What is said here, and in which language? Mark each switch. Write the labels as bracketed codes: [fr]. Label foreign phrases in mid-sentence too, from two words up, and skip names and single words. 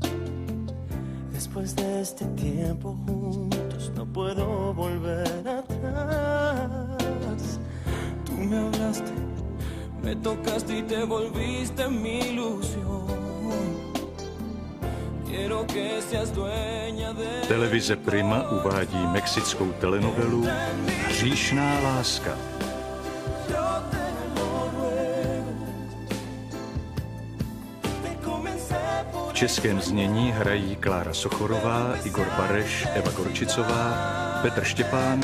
[es] Después de este tiempo juntos, no puedo volver atrás. Tú me hablaste, me tocaste y te volviste mi ilusión. Quiero que seas dueña de... [cs] Televize Prima uvádí mexickou telenovelu Hříšná láska. V českém znění hrají Klára Sochorová, Igor Bareš, Eva Gorčicová, Petr Štěpán,